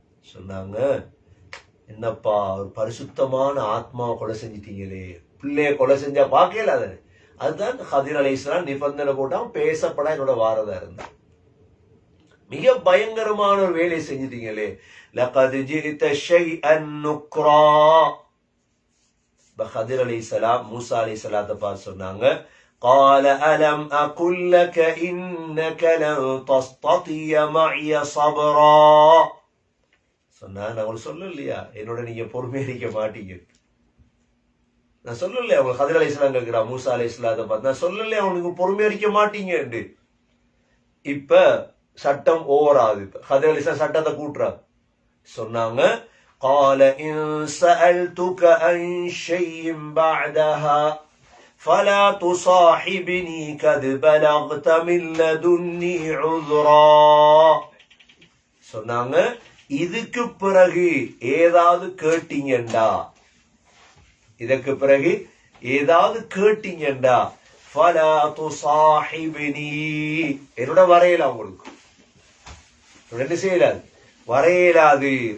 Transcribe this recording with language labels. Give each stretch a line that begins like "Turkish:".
Tamil: சொன்னாங்க, என்னப்பா ஒரு பரிசுத்தமான ஆத்மாவை கொலை செஞ்சிட்டீங்களே, பிள்ளைய கொலை செஞ்சா பாக்கல. அதுதான் ஹதிர் அலைஹிஸ்ஸலாம் நிபந்தனை போட்டான், பேசப்பட என்னோட வாரதா இருந்தா. மிக பயங்கரமான ஒரு வேலையை செஞ்சிட்டீங்களே.
Arabic: லகத் ஜிஅத ஷைஅன் நுக்ரா.
Tamil: ஹதிர் அலைஹிஸ்ஸலாம் மூசா அலைஹிஸ்ஸலாத்தை பார்த்து சொன்னாங்க,
Arabic: قال ألم أقل لك إنك لن تستطيع معي صبرا.
Tamil: சொன்னா, நான் உங்களுக்கு சொல்லலையா என்னோட நீங்க பொறுமையரிக்க மாட்டீங்க? நான் சொல்லலையா உங்களுக்கு? ஹதிர் அலைஹிஸ்ஸலாம் கேட்கிறா மூசா அலைஹிஸ்ஸலாத்தை பார்த்து, நான் சொல்லலையா அவனுக்கு பொறுமையரிக்க மாட்டீங்க? இப்ப சட்டம் ஓவர் ஆகுது. ஹதிர் அலைஹிஸ்ஸலாம் சட்டத்தை கூட்டுறாங்க. சொன்னாங்க,
Arabic: قال إن سألتك عن شيء بعدها فلا تصاحبني قد بلغت من لدني عذرا.
Tamil: சொன்னாங்க, இதுக்கு பிறகு ஏதாவது கேட்டீங்கண்டா, இதற்கு பிறகு ஏதாவது கேட்டீங்கண்டா,
Arabic: ஃபலா துசாஹிப்னி,
Tamil: என்னோட வரையலாம், உங்களுக்கு என்ன செய்யலாது, வரையலாது.